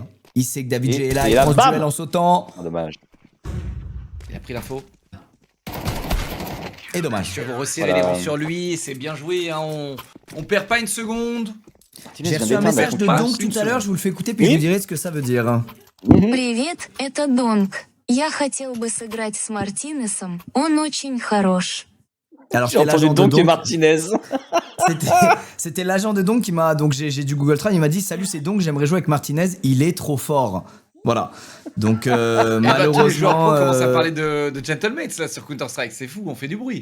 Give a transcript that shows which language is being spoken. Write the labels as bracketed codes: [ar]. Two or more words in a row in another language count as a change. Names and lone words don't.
[fr] Il sait que David Et- G est là, et il là, prend ce bam duel en sautant. Ah, dommage. Il a pris l'info. Et dommage. Je vais vous resserrer Voilà. les rangs sur lui, c'est bien joué, hein. On perd pas une seconde. Martinez J'ai vient reçu un d'éteindre la message de passe Donk une tout à l'heure, seconde. je vous le fais écouter, puis Oui. je vous dirai ce que ça veut dire. [ru] Привет, это Донг. Я хотел бы сыграть с Мартинесом. Он очень хорош. [fr] Alors, J'ai c'était entendu l'agent de Donk et Donk. Martinez. C'était l'agent de Donk qui m'a. Donc j'ai du Google Trad, il m'a dit salut, c'est Donk, j'aimerais jouer avec Martinez, il est trop fort. Voilà. Donc Eh bah, tous les joueurs malheureusement. pro commencent à parler de Gentlemates là sur Counter-Strike, c'est fou, on fait du bruit.